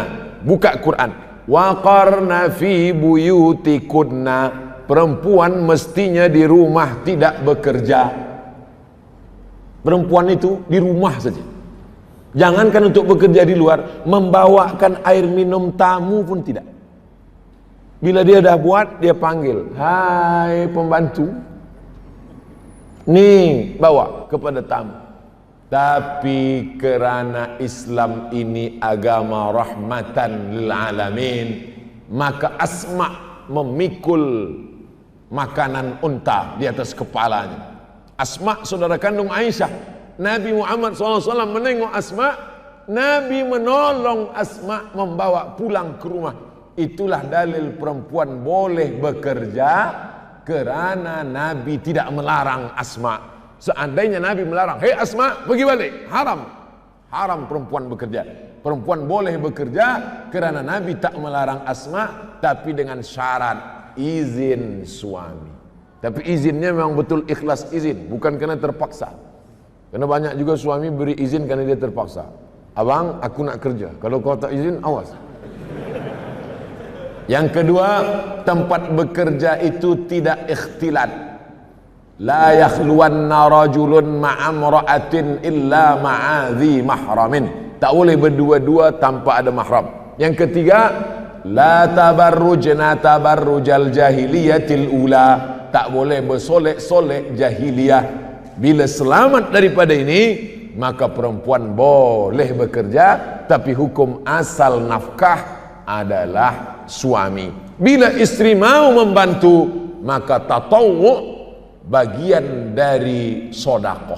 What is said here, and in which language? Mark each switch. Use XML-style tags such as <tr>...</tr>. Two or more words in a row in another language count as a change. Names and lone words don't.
<ms>Buka Quran.</ms> <ar>وقرن في بيوتكن.</ar> <ms>Perempuan mestinya di rumah, tidak bekerja. Perempuan itu di rumah saja. Jangankan untuk bekerja di luar, membawakan air minum tamu pun tidak. Bila dia dah buat, dia panggil, hai pembantu, nih bawa kepada tamu. Tapi kerana Islam ini agama</ms> <ar>رحمة للعالمين,</ar> <ms>maka Asma memikul makanan unta di atas kepalanya. Asma saudara kandung Aisyah. Nabi Muhammad SAW menengok Asma, Nabi menolong Asma membawa pulang ke rumah. Itulah dalil perempuan boleh bekerja kerana Nabi tidak melarang Asma. Seandainya Nabi melarang, hei Asma, pergi balik, haram. Haram perempuan bekerja. Perempuan boleh bekerja kerana Nabi tak melarang Asma, tapi dengan syarat izin suami. Tapi izinnya memang betul ikhlas izin, bukan kerana terpaksa. Karena banyak juga suami beri izin kerana dia terpaksa. Abang, aku nak kerja. Kalau kau tak izin, awas. Yang kedua, tempat bekerja itu tidak ikhtilat.</ms> <ar>لا يخلون رجل مع امرأة إلا مع ذي محرم.</ar> <ms>Tak boleh berdua-dua tanpa ada mahram. Yang ketiga,</ms> <ar>لا تبرجن تبرج الجاهلية الأولى.</ar> <ms>Tak boleh bersolek-solek jahiliyah. Bila selamat daripada ini, maka perempuan boleh bekerja, tapi hukum asal nafkah adalah suami. Bila istri mau membantu, maka tatawwu, bagian dari sodakoh.</ms>